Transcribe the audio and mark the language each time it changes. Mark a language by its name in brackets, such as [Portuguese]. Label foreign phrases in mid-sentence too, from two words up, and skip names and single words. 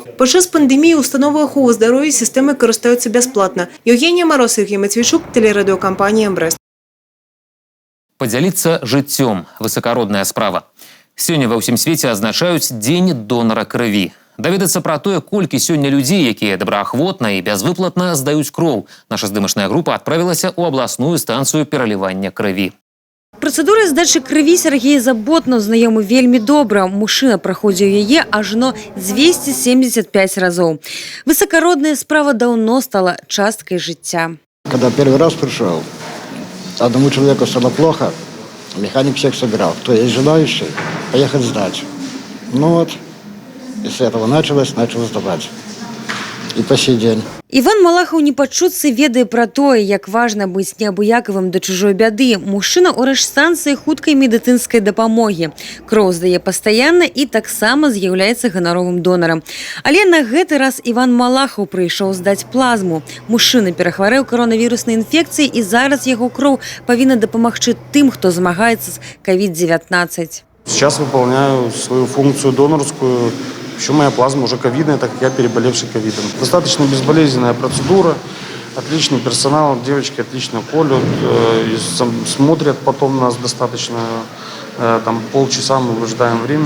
[Belarusian] Падчас пандэміі установы аховы здароўя сістэмай карыстаюцца бясплатна. [Russian] Евгения Мороз, Сергей Матвейчук, телерадиокомпания «Брест». [Belarusian] Падзяліцца жыццём – высакародная справа. Сёння ва ўсім свеце адзначаюць Дзень донара крыві. Даведацца пра тое, колькі сёння людзей, якія добраахвотна і бязвыплатна здаюць кроў, наша здымачная група адправілася ў абласную станцыю пералівання крыві. Працэдура здачы крыві Сергей Заботнаў знаёмы вельмі добра. Мужчына праходзіў яе ажно 275 разоў. Высакародная справа даўно стала часткай жыцця. [Russian] Когда первый раз пришел, одному человеку стало плохо, механик всех собирал. Кто есть желающий, поехать сдать. Ну вот, и с этого начал сдавать. И по сей день. [Belarusian] Іван Малахаў не пачуцца ведае пра тое, як важна быць неабыякавым да чужой бяды. Мужчына ў рэжстанцыі хуткай медыцынскай дапамогі. Кроў здае пастаянна і таксама з'яўляецца ганаровым донарам. Але на гэты раз Іван Малахаў прыйшоў здаць плазму. Мужчына перахварэў каронавіруснай інфекцыяй і зараз яго кроў павінна дапамагчы тым, хто змагаецца з COVID-19. [Russian] Сейчас выполняю свою функцию донорскую. Еще моя плазма уже ковидная, так как я переболевший ковидом. Достаточно безболезненная процедура. Отличный персонал, девочки отлично колют, смотрят потом нас достаточно, там полчаса мы выжидаем времени.